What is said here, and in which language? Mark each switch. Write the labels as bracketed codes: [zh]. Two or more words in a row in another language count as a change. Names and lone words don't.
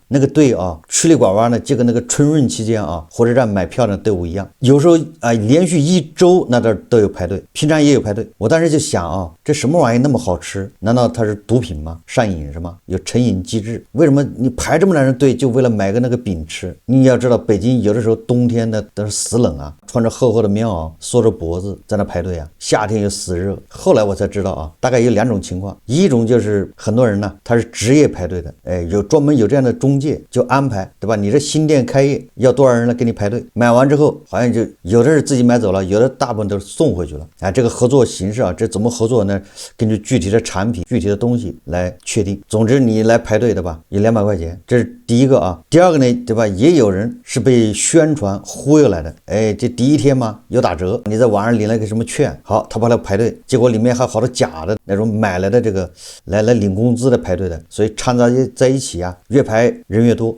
[zh] 那個隊啊，曲里拐彎的，就跟那個春運期間啊，火車站買票的隊伍一樣，有時候啊，連續1周那都有排隊，平常也有排隊。我當時就想啊，這什麼玩意那麼好吃？難道它是毒品嗎？上癮是嗎？有成癮機制？為什麼你排這麼多人隊就為了買個那個餅吃？你要知道，北京有的時候冬天的都是死冷啊， 穿着厚厚的棉襖，縮着脖子在那排队啊，夏天又死热。后来我才知道啊，大概有2种情况，一种就是很多人呢，他是职业排队的，有专门有这样的中介就安排，对吧？你这新店开业要多少人来给你排队，买完之后好像就有的是自己买走了，有的大部分都是送回去了。这个合作形式啊，这怎么合作呢？根据具体的产品、具体的东西来確定。總之你來排隊的吧，有200塊錢，這是第一個啊。第二個呢，對吧？也有人是被宣傳忽悠來的，這第一天嘛有打折，你在網上領了個什麼券，好，他跑來排隊，結果裡面還好多假的那種買來的這個來領工資的排隊的，所以摻雜在一起啊，越排人越多。